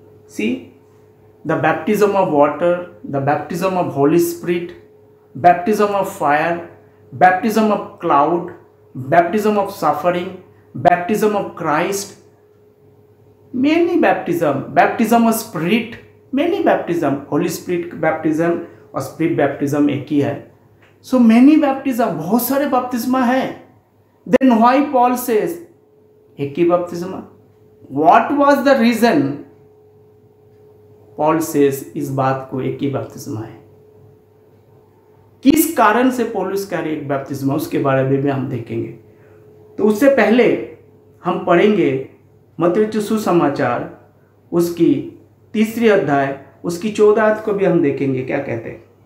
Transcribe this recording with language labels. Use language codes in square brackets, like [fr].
[en] see the baptism of water, the baptism of holy spirit, baptism of fire, baptism of cloud, baptism of suffering, baptism of Christ, many baptism of spirit, many baptism, holy spirit baptism और spirit baptism [hi] एक ही है। [en] so many baptism, [hi] बहुत सारे बपतिस्मा है। [en] then why Paul says [hi] एक ही बपतिस्मा? [en] what was the reason Paul says [hi] इस बात को एक ही बपतिस्मा है? किस कारण से पौलुस कह रहे एक बपतिस्मा, उसके बारे में भी हम देखेंगे। तो उससे पहले हम पढ़ेंगे मत्ती सुसमाचार उसकी 3 अध्याय उसकी 14 को भी हम देखेंगे क्या कहते हैं।